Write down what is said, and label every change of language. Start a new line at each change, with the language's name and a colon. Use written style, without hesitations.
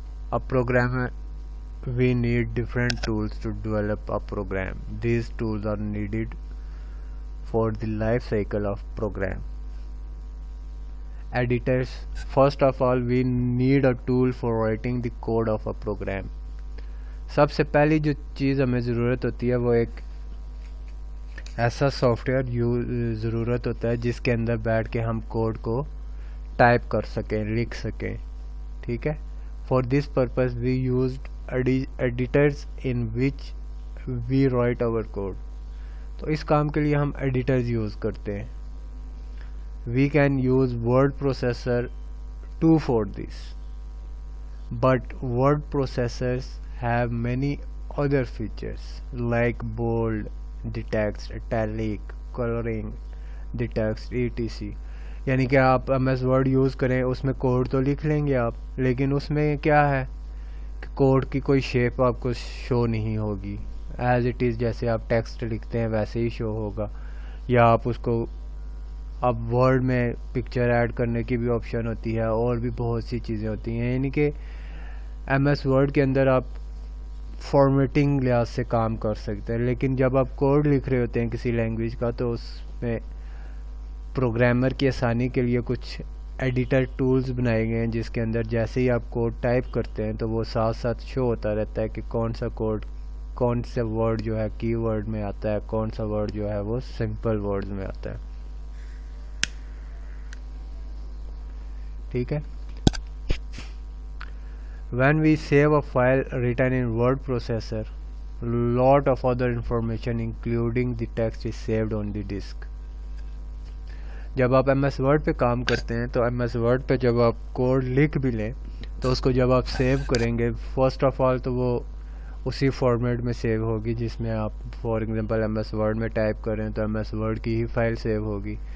English: A programmer, we need different tools to develop a program. These tools are needed for the life cycle of program. Editors. First of all, we need a tool for writing the code of a program.
Urdu: سب سے پہلی جو چیز ہمیں ضرورت ہوتی ہے وہ ایک ایسا سافٹ ویئر ضرورت ہوتا ہے جس کے اندر بیٹھ کے ہم کوڈ کو ٹائپ کر سکیں، لکھ سکیں. ٹھیک ہے.
English: For this purpose we used editors in which we write our code.
Urdu: تو اس کام کے لیے ہم ایڈیٹرز یوز کرتے ہیں.
English: We can use word processor too for this, but word processors have many other features like bold, the text, italic, coloring the text, etc.
Urdu: یعنی کہ آپ M S word use کریں، اس میں کوڈ تو لکھ لیں گے آپ، لیکن اس میں کیا ہے کہ کوڈ کی کوئی شیپ آپ کو شو نہیں ہوگی،
English: as it is
Urdu: جیسے آپ ٹیکسٹ لکھتے ہیں ویسے ہی شو ہوگا. یا آپ اس کو اب ورڈ میں پکچر ایڈ کرنے کی بھی آپشن ہوتی ہے، اور بھی بہت سی چیزیں ہوتی ہیں. یعنی کہ ایم ایس ورڈ کے اندر آپ فارمیٹنگ لحاظ سے کام کر سکتے ہیں، لیکن جب آپ کوڈ لکھ رہے ہوتے ہیں کسی لینگویج کا تو اس میں پروگرامر کی آسانی کے لیے کچھ ایڈیٹر ٹولز بنائے گئے ہیں جس کے اندر جیسے ہی آپ کوڈ ٹائپ کرتے ہیں تو وہ ساتھ ساتھ شو ہوتا رہتا ہے کہ کون سا کوڈ کون سے ورڈ جو ہے کی ورڈ میں آتا ہے، کون سا ورڈ جو ہے وہ سمپل ورڈز میں آتا ہے. ٹھیک ہے.
English: When we save a file written in word processor, lot of other information including the text is saved on the disk.
Urdu: جب آپ ایم ایس ورڈ پہ کام کرتے ہیں تو ایم ایس ورڈ پہ جب آپ کوڈ لکھ بھی لیں تو اس کو جب آپ سیو کریں گے فرسٹ آف آل تو وہ اسی فارمیٹ میں سیو ہوگی جس میں آپ for example M S word میں ٹائپ کریں تو ایم ایس ورڈ کی ہی فائل سیو ہوگی.